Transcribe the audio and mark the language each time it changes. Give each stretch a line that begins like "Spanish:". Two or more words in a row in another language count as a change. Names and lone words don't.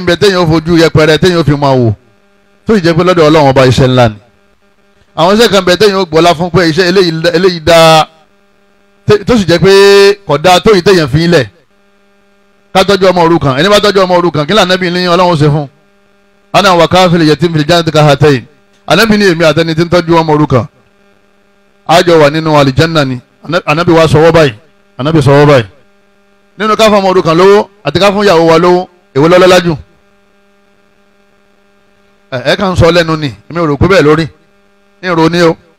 Yoruba: bẹ téèyàn ó fojú yẹpẹrẹ téèyàn ó fi máa wò tó ì jẹ́ pé lọ́dọ̀ ọlọ́run ọba iṣẹ́ ńlá ni àwọn iṣẹ́ kan bẹ téèyàn ó gbọ́lá fún pé iṣẹ́ eléyìí dáa tó sì jẹ́ pé kò dáa tó ì téèyàn fi ilẹ̀ ká tọ́jú ọmọ òrukàn ẹni bá tọ́jú ọmọ òrukàn kí lànàbí ní ọlọ́run ṣe fún
Arabic: أنا وكافل يتيم في الجنة كهاتين
Yoruba: ànábì ní èmi àtẹni tí ń tọ́jú ọmọ òrukàn àjọ wà nínú àlìjánná ni ànábì wa sọwọ́ báyìí ànábì sọwọ́ báyìí nínú ká fún ọmọ òrukàn lówó àti ká fún ìyàwó wa lówó èwo ló lọ́lá jù? ẹ kàn ń sọ lẹ́nu ni èmi ò rò pé bẹ́ẹ̀ lórí ní ìrò ní o.